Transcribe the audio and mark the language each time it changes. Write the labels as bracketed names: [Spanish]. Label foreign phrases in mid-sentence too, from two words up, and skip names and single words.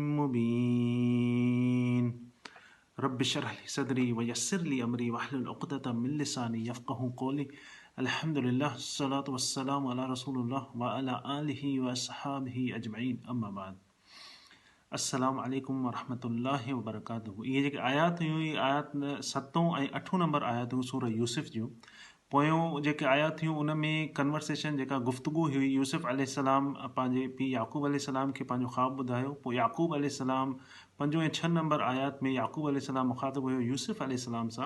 [Arabic] مبين رب اشرح لي صدري ويسر لي أمري واحلل عقدة من لساني يفقهوا قولي الحمد لله الصلاة والسلام على رسول الله وعلى آله وأصحابه أجمعين أما بعد السلام عليكم ورحمة الله وبركاته. [Sindhi] ये जेके आयात हुयूं इहे आयात 7 ऐं 8 नंबर आयात हुयूं सूरह यूसुफ जूं। पोयों जेके आयात हुयूं उन में कन्वर्सेशन जेका गुफ्तगू हुई यूसुफ अलैहिस्सलाम पंहिंजे पीउ याकूब अलैहिस्सलाम खे पंहिंजो ख़्वाब ॿुधायो। पोइ याकूब अलैहिस्सलाम 5 ऐं 6 नंबर आयात में याकूब अलैहिस्सलाम मुखातिब हुयो यूसुफ अलैहिस्सलाम सां।